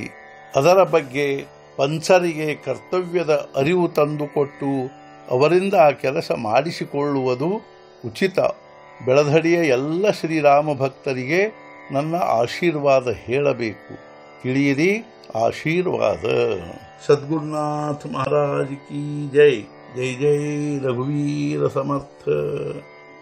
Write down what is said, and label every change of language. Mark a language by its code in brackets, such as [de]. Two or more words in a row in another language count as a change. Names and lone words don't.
[kn] ಅದರ ಬಗ್ಗೆ ಪಂಚರಿಗೆ ಕರ್ತವ್ಯದ ಅರಿವು ತಂದುಕೊಟ್ಟು ಅವರಿಂದ ಆ ಕೆಲಸ ಮಾಡಿಸಿಕೊಳ್ಳುವುದು ಉಚಿತ. ಬೆಳಧಡಿಯ ಎಲ್ಲ ಶ್ರೀರಾಮ ಭಕ್ತರಿಗೆ ನನ್ನ ಆಶೀರ್ವಾದ ಹೇಳಬೇಕು. ತಿಳಿಯಿರಿ ಆಶೀರ್ವಾದ. [hi] सद्गुरुनाथ महाराज की जय। जय जय रघुवीर समर्थ।